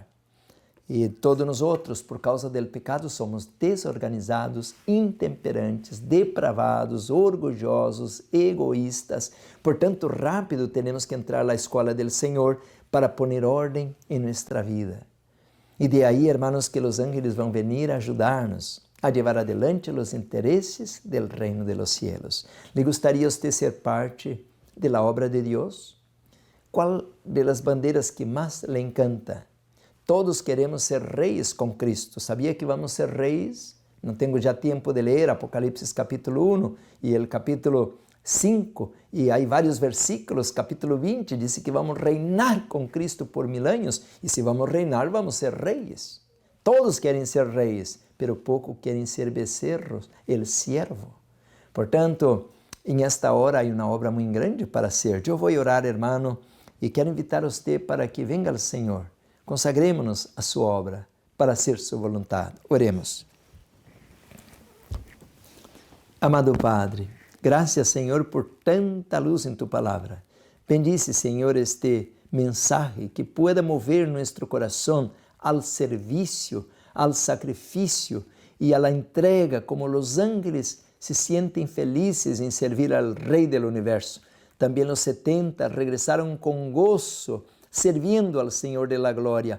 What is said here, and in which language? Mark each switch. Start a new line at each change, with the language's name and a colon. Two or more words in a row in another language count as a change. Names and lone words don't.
Portuguese: E todos nós, por causa do pecado, somos desorganizados, intemperantes, depravados, orgulhosos, egoístas. Portanto, rápido temos que entrar na escola do Senhor para poner ordem em nossa vida. E de aí, hermanos, que os ángeles vão venir a ajudar-nos a levar adelante os interesses do reino
Spanish: de los cielos. ¿Le gustaría usted ser parte de la obra de Dios? ¿Cuál de las banderas que más le encanta?
Portuguese: Todos queremos ser reis com Cristo. ¿Sabía que vamos ser reis? Não tenho já tempo de ler Apocalipse capítulo 1 e o capítulo 5, e há vários versículos, capítulo 20, diz que vamos reinar com Cristo por 1000 anos, e se vamos reinar, vamos ser reis. Todos querem ser reis, pero pouco querem ser becerros,
Spanish: el siervo.
Portuguese: Portanto, em esta hora há uma obra muito grande para ser. Eu vou orar, hermano, e quero invitar a você para que venga ao Senhor. Consagremos-nos a sua obra para ser sua vontade. Oremos. Amado Padre, graças, Senhor, por tanta luz em tu palavra. Bendice, Senhor,
Spanish: este mensaje que pueda mover
Portuguese: nosso coração ao serviço, ao sacrifício e à entrega, como os ángeles se sentem felizes em servir ao Rei do Universo. Também os 70 regressaram com gozo servindo ao Senhor
Spanish: de la glória.